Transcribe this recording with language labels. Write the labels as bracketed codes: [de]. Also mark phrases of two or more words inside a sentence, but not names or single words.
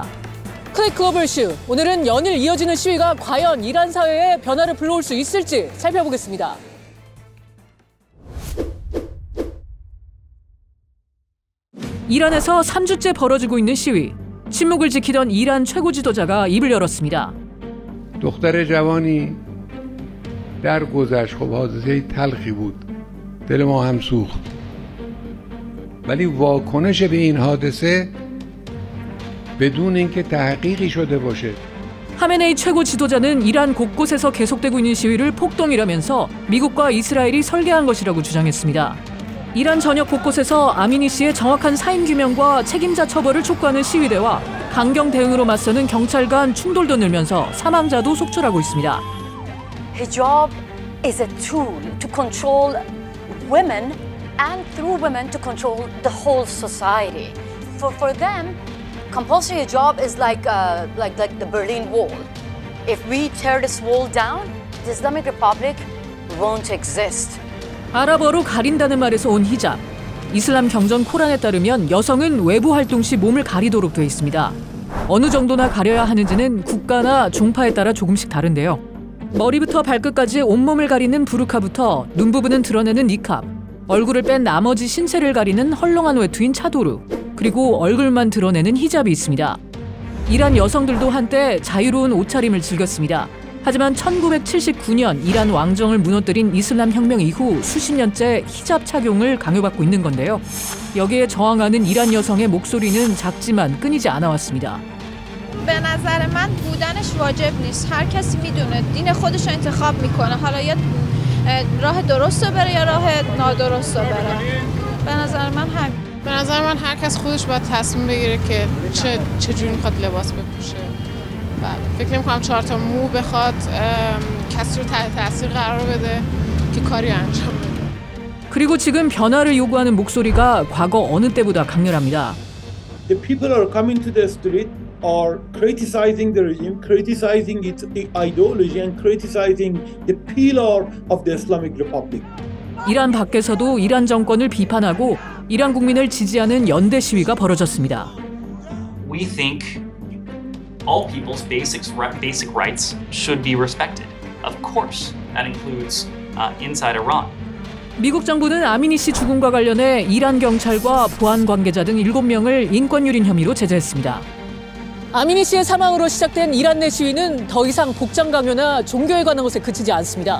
[ko] 클릭 글로벌 이슈, 오늘은 연일 이어지는 시위가 과연 이란 사회에 변화를 불러올 수 있을지 살펴보겠습니다. 이란에서 3주째 벌어지고 있는 시위. 침묵을 지키던 이란 최고 지도자가 입을 열었습니다. [fa] دختر جوانی در گذشت خب حادثه تلخی بود. دل ما هم سوخت. ولی واکنش به این حادثه بدون اینکه تحقیقی شده باشه [ko] 하메네이 최고 지도자는 이란 곳곳에서 계속되고 있는 시위를 폭동이라면서 미국과 이스라엘이 설계한 것이라고 주장했습니다. 이란 전역 곳곳에서 아미니 씨의 정확한 사인 규명과 책임자 처벌을 촉구하는 시위대와 강경 대응으로 맞서는 경찰 간 충돌도 늘면서 사망자도 속출하고 있습니다. [en] Hijab is a tool to control women and through women to control the whole society. For them, compulsory hijab is like the Berlin Wall. If we tear this wall down, the Islamic Republic won't exist. [ko] 아랍어로 가린다는 말에서 온 히잡. 이슬람 경전 코란에 따르면 여성은 외부 활동 시 몸을 가리도록 돼 있습니다. 어느 정도나 가려야 하는지는 국가나 종파에 따라 조금씩 다른데요. 머리부터 발끝까지 온몸을 가리는 부르카부터 눈 부분은 드러내는 니캅, 얼굴을 뺀 나머지 신체를 가리는 헐렁한 외투인 차도르, 그리고 얼굴만 드러내는 히잡이 있습니다. 이란 여성들도 한때 자유로운 옷차림을 즐겼습니다. 하지만 1979년 이란 왕정을 무너뜨린 이슬람 혁명 이후 수십 년째 히잡 착용을 강요받고 있는 건데요. 여기에 저항하는 이란 여성의 목소리는 작지만 끊이지 않아 왔습니다. [fa] به نظر من بودنش واجب نیست. هر کسی میدونه دین خودش رو انتخاب میکنه. حالا یا راه درست رو بره یا راه نادرست رو بره. به نظر من همین. به نظر من هر کس خودش باید تصمیم بگیره که چه جوری میخواد لباس بپوشه. فکر نمی‌کنم 4 تا مو بخواد کسی رو تحت تاثیر قرار بده که کاری انجام بده. [ko] 그리고 지금 변화를 요구하는 목소리가 과거 어느 때보다 강렬합니다. [en] The people are coming to the street are criticizing the regime, criticizing its ideology and criticizing the pillar of the Islamic Republic. [ko] 이란 밖에서도 이란 정권을 비판하고 이란 국민을 지지하는 연대 시위가 벌어졌습니다. [en] We think all people's basic rights should be respected. Of course, that includes inside Iran. [ko] 미국 정부는 아미니 씨 죽음과 관련해 이란 경찰과 보안 관계자 등 7명을 인권유린 혐의로 제재했습니다. 아미니 씨의 사망으로 시작된 이란 내 시위는 더 이상 복장 강요나 종교에 관한 것에 그치지 않습니다.